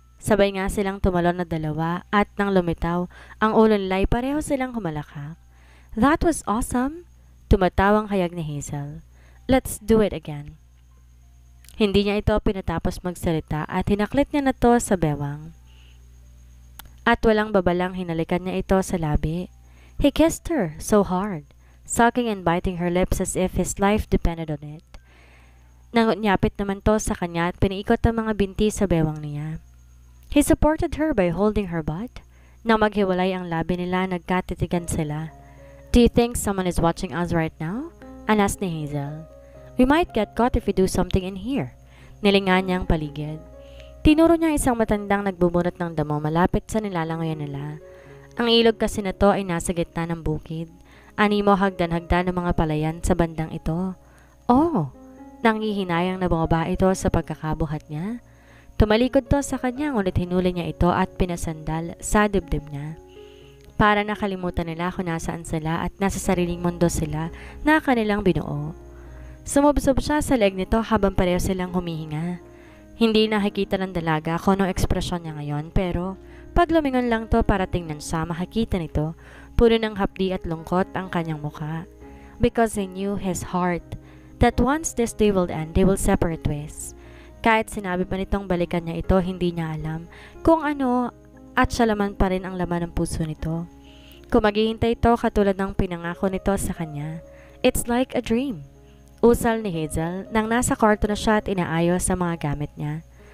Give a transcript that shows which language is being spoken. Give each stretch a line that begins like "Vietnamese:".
Filipino: Sabay nga silang tumalon na dalawa at nang lumitaw ang ulo nila ay pareho silang humalakak.
English: That was awesome!
Filipino: Tumatawang hayag ni Hazel.
English: Let's do it again.
Filipino: Hindi niya ito pinatapos magsalita at hinaklit niya na to sa bewang. At walang babalang hinalikan niya ito sa labi.
English: He kissed her so hard, sucking and biting her lips as if his life depended on it.
Filipino: Nangunyapit naman to sa kanya at piniikot ang mga binti sa bewang niya.
English: He supported her by holding her butt.
Filipino: Nang maghiwalay ang labi nila, nagkatitigan sila.
English: Do you think someone is watching us right now?
Filipino: Anas ni Hazel.
English: We might get caught if we do something in here.
Filipino: Nilingan niya ang paligid. Tinuro niya isang matandang nagbubunot ng damo malapit sa nilalangoyan nila. Ang ilog kasi na to ay nasa gitna ng bukid. Animo hagdan-hagdan ng mga palayan sa bandang ito. Oh! Nanghihinayang na bumaba ito sa pagkakabuhat niya. Tumalikod to sa kanya ngunit hinuli niya ito at pinasandal sa dibdib niya. Para nakalimutan nila kung nasaan sila at nasa sariling mundo sila na kanilang binuo. Sumubsob siya sa leg nito habang pareho silang humihinga. Hindi nakikita ng dalaga kung anong ekspresyon niya ngayon pero pag lumingon lang to para tingnan siya makikita nito puno ng hapdi at lungkot ang kanyang mukha.
English: Because he knew his heart that once this day will end, they will separate ways.
Filipino: Kahit sinabi pa nitong balikan niya ito, hindi niya alam kung ano at siya laman pa rin ang laman ng puso nito. Kung maghihintay ito katulad ng pinangako nito sa kanya,
English: it's like a dream.
Filipino: Usal ni Hazel nang nasa kwarto na siya at inaayos sa mga gamit niya.